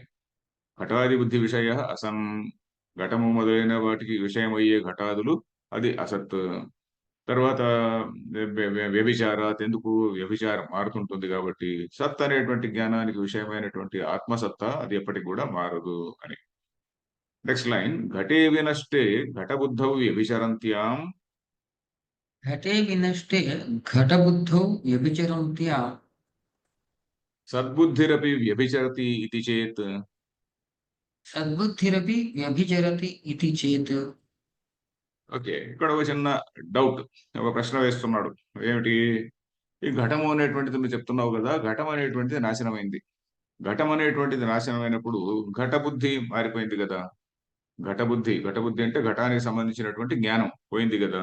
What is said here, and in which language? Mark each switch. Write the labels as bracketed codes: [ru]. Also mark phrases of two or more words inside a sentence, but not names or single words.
[sa] ఘటాది బుద్ధి విషయ అసన్, [te] ఘటము మొదలైన వాటికి విషయమయ్యే ఘటాదులు అది అసత్. తర్వాత వ్యభిచారాత్, ఎందుకు? వ్యభిచారం మారుతుంటుంది కాబట్టి. సత్ అనేటువంటి జ్ఞానానికి విషయమైనటువంటి ఆత్మసత్తా అది ఎప్పటికి కూడా మారదు అని. [en] next line, [sa] ఘటే వినష్టే ఘటబుద్ధౌ వ్యభిచరంత్యాం घटे विनष्टे घटबुद्धौ व्यभिचरन्त्या సద్బుద్ధిరపి వ్యభిచరతి ఇది చేత్. सद्बुद्धिरपि व्यभिचरति इति चेत्। [te] ఓకే, ఇక్కడ ఒక చిన్న డౌట్, ఒక ప్రశ్న వేస్తున్నాడు. ఏమిటి? ఈ ఘటము అనేటువంటిది నువ్వు చెప్తున్నావు కదా, ఘటం అనేటువంటిది నాశనమైంది. ఘటం అనేటువంటిది నాశనమైనప్పుడు ఘట బుద్ధి మారిపోయింది కదా. ఘటబుద్ధి, ఘటబుద్ధి అంటే ఘటానికి సంబంధించినటువంటి జ్ఞానం పోయింది కదా.